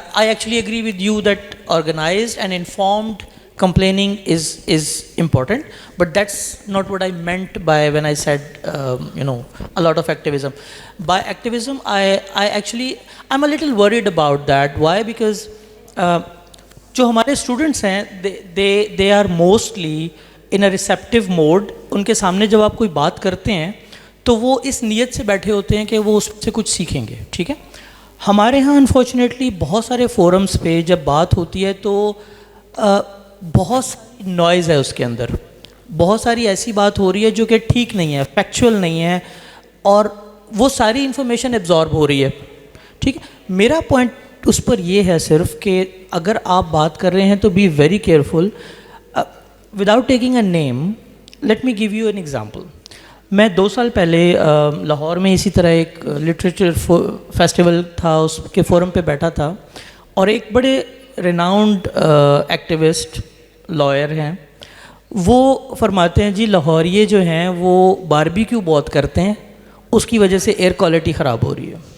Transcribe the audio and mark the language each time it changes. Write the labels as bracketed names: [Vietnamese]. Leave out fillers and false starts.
[English] I actually agree with you that organized and informed complaining is important, but that's not what I meant by when I said a lot of activism. By activism, I'm a little worried about that. Why? Because [Urdu] جو ہمارے [English] students [Urdu] ہیں, [English] they are mostly in a receptive mode. [Urdu] ان کے سامنے جب آپ کوئی بات کرتے ہیں تو وہ اس نیت سے بیٹھے ہوتے ہیں کہ وہ اس سے کچھ سیکھیں گے, ٹھیک ہے. ہمارے ہاں انفارچونیٹلی بہت سارے فورمز پہ جب بات ہوتی ہے تو بہت ساری نوائز ہے اس کے اندر, بہت ساری ایسی بات ہو رہی ہے جو کہ ٹھیک نہیں ہے, فیکچوئل نہیں ہے, اور وہ ساری انفارمیشن ایبزارب ہو رہی ہے, ٹھیک ہے. میرا پوائنٹ اس پر یہ ہے صرف کہ اگر آپ بات کر رہے ہیں تو [English] Be very careful. Without taking a name, let me give you an example. [Urdu] میں 2 سال پہلے لاہور میں اسی طرح ایک لٹریچر فیسٹیول تھا, اس کے فورم پہ بیٹھا تھا, اور ایک بڑے ریناؤنڈ ایکٹیوسٹ لائر ہیں, وہ فرماتے ہیں جی لاہوریے جو ہیں وہ باربیکیو بہت کرتے ہیں, اس کی وجہ سے ایئر کوالٹی خراب ہو رہی ہے.